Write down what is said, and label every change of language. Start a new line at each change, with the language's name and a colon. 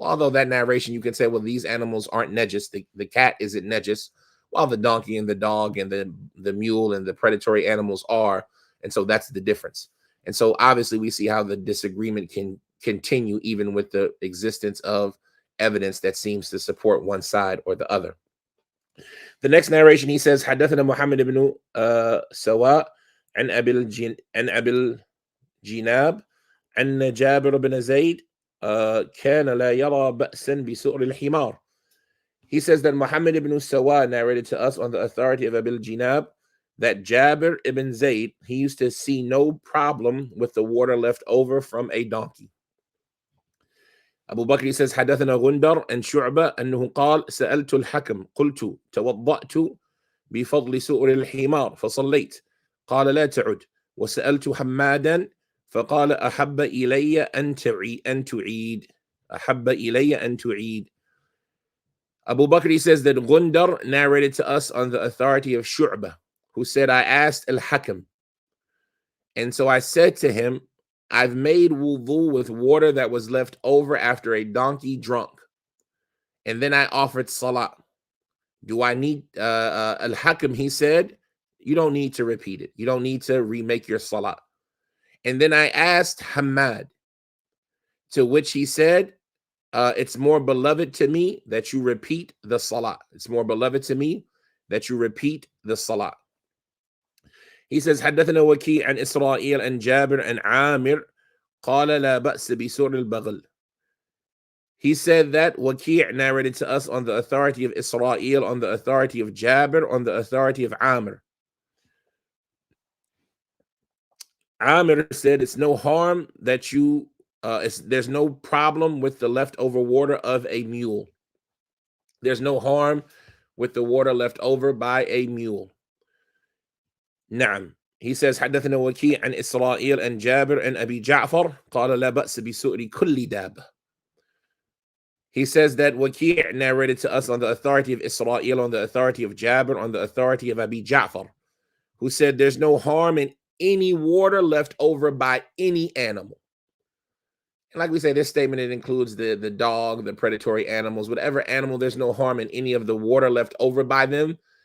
English: Although that narration, you can say, well, these animals aren't najis. The cat isn't najis, while the donkey and the dog and the mule and the predatory animals are. And so that's the difference. And so obviously we see how the disagreement can continue even with the existence of evidence that seems to support one side or the other. The next narration, he says,
Arabic: حدثنا محمد بن سواء عن أبي الجناب أن جابر بن زيد كان لا يرى بأسا بسؤر الحمار.
English: He says that Muhammad ibn Sawa narrated to us on the authority of Abil Jinab that Jabir ibn Zayd, he used to see no problem with the water left over from a donkey. Abu Bakr says
Arabic: حدثنا غندر عن شعبة أنه قال سألت الحكم قلت توضأت بفضل سؤر الحمار فصليت قال لا تعد وسألت حمادا فقال أحب إلي أن تعيد أحب إلي أن تعيد.
English: Abu Bakr says that Gundar narrated to us on the authority of Shu'bah, who said, I asked Al-Hakam, and so I said to him, I've made wudu with water that was left over after a donkey drunk, and then I offered salat. Do I need Al-Hakam? He said, you don't need to repeat it. You don't need to remake your salat. And then I asked Hamad, to which he said, it's more beloved to me that you repeat the salat. It's more beloved to me that you repeat the salat. He says,
Arabic: حدثنا وكيع عن إسرائيل عن جابر عن عامر قال لا بأس بسور البغل.
English: He said that Waki' narrated to us on the authority of Israel, on the authority of Jabir, on the authority of Amir. Amir said it's no harm that you there's no problem with the leftover water of a mule. There's no harm with the water left over by a mule.
Arabic: نعم.
English: He says
Arabic: حدثنا وكيع عن إسرائيل عن جابر عن أبي جعفر قال لا بأس بسؤر كل دابة.
English: He says that Waki' narrated to us on the authority of Israel, on the authority of Jabir, on the authority of Abi Ja'far, who said there's no harm in any water left over by any animal. And like we say, this statement, it includes the dog, the predatory animals, whatever animal, there's no harm in any of the water left over by them.